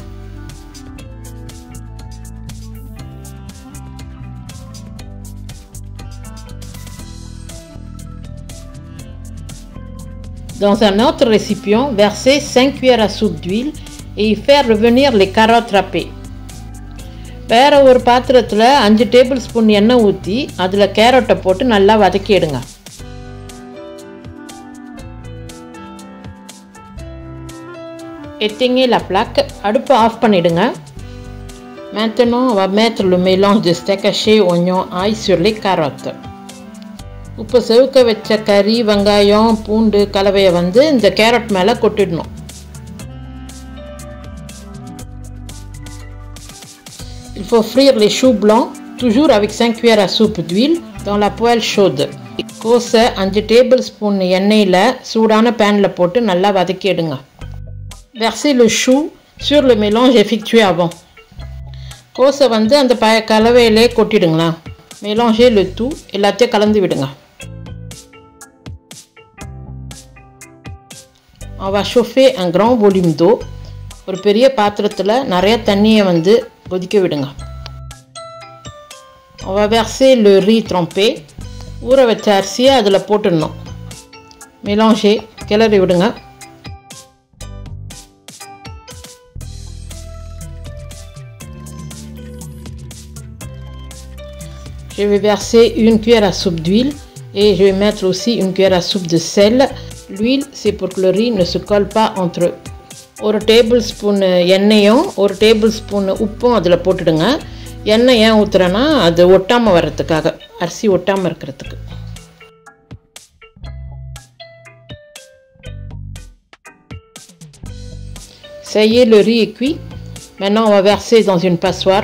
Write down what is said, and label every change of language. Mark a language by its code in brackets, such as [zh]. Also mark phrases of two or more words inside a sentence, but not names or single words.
[fr] Dans un autre récipient, versez 5 cuillères à soupe d'huile et y faire revenir les carottes râpées. [ta] வேறு ஒரு பாத்திரத்தில் 5 டேபிள்ஸ்பூன் எண்ணெய் ஊற்றி அதில் கேரட்டை போட்டு நல்லா வதக்கிடுங்க. [fr] Éteignez la plaque, [ta] அடுப்பை ஆஃப் பண்ணிடுங்க. [fr] Maintenant, on va mettre le mélange de steak haché, oignon, ail sur les carottes. [ta] இப்போ செவுக்க வச்ச கறி, வெங்காயம், பூண்டு கலவையை வந்து இந்த கேரட் மேலே கொட்டிடணும். [fr] Il faut frire les choux blancs, toujours avec 5 cuillères à soupe d'huile, dans la poêle chaude. [ta] கோஸை 5 டேபிள்ஸ்பூன் எண்ணெயில் சூடான பேனில் போட்டு நல்லா வதக்கிடுங்க. [fr] Versez le chou sur le mélange effectué avant. [ta] கோஸை வந்து அந்த கலவையிலே கொட்டிடுங்களா. [fr] Mélangez le tout, [ta] எல்லாத்தையும் கலந்து விடுங்க. [fr] On va chauffer un grand volume d'eau. [ta] ஒரு பெரிய பாத்திரத்தில் நிறைய தண்ணியை வந்து கொதிக்க விடுங்க. [fr] On va verser le riz trempé. [ta] ஊற வச்ச அரிசியை அதில் போட்டுடணும். Mélanger, கிளறி விடுங்க. [fr] Je vais verser 1 cuillère à soupe d'huile et je vais mettre aussi 1 cuillère à soupe de sel. L'huile, c'est pour que le riz ne se colle pas entre eux. [ta] ஒரு டேபிள் ஸ்பூன் எண்ணெயும் ஒரு டேபிள் ஸ்பூன் உப்பும் அதில் போட்டுடுங்க. எண்ணெய் ஏன் ஊற்றுறேன்னா அது ஒட்டாமல் வர்றதுக்காக, அரிசி ஒட்டாமல் இருக்கிறதுக்கு. [fr] Ça y est, le riz est cuit. Maintenant, on va verser dans une passoire.